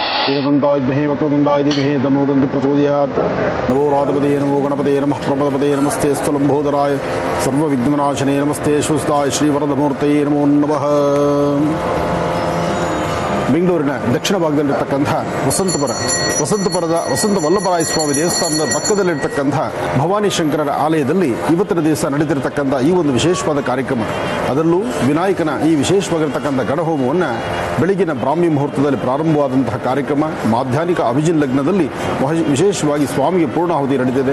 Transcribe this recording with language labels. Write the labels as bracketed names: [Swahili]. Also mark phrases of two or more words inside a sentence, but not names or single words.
[Sanskrit] ಏಕದಂತಾಯ ವಿದ್ಮಹೇ ವಕ್ರತುಂಡಾಯ ಧೀಮಹಿ ತನ್ನೋ ದಂತಿ ಪ್ರಚೋದಯಾತ್. ನಮೋ ರಾಧಪದೇ ನಮೋ ಗಣಪದೇ ನಮಃ ಪ್ರಮದಪದೇ ನಮಸ್ತೆ ಸ್ಥಲಂಬೋದರಾಯ ಸರ್ವವಿಘ್ನನಾಶನೇ ನಮಸ್ತೆ ಶುಸ್ತಾಯ ಶ್ರೀವರದಮೂರ್ತಯೇ ನಮೋ ನಮಃ. [Kannada] ಬೆಂಗಳೂರಿನ ದಕ್ಷಿಣ ಭಾಗದಲ್ಲಿರ್ತಕ್ಕಂಥ ವಸಂತಪುರದ ವಸಂತ ವಲ್ಲಭರಾಯ ಸ್ವಾಮಿ ದೇವಸ್ಥಾನದ ಪಕ್ಕದಲ್ಲಿರ್ತಕ್ಕಂಥ ಭವಾನಿ ಶಂಕರರ ಆಲಯದಲ್ಲಿ ಇವತ್ತಿನ ದಿವಸ ನಡೆದಿರತಕ್ಕಂಥ ಈ ಒಂದು ವಿಶೇಷವಾದ ಕಾರ್ಯಕ್ರಮ, ಅದರಲ್ಲೂ ವಿನಾಯಕನ ಈ ವಿಶೇಷವಾಗಿರ್ತಕ್ಕಂಥ ಗಣಹೋಮವನ್ನು ಬೆಳಗಿನ ಬ್ರಾಹ್ಮಿ ಮುಹೂರ್ತದಲ್ಲಿ ಪ್ರಾರಂಭವಾದಂತಹ ಕಾರ್ಯಕ್ರಮ ಮಾಧ್ಯಾಹ್ನಿಕ ಅಭಿಜಿನ್ ಲಗ್ನದಲ್ಲಿ ವಿಶೇಷವಾಗಿ ಸ್ವಾಮಿಗೆ ಪೂರ್ಣಾಹುತಿ ನಡೆದಿದೆ.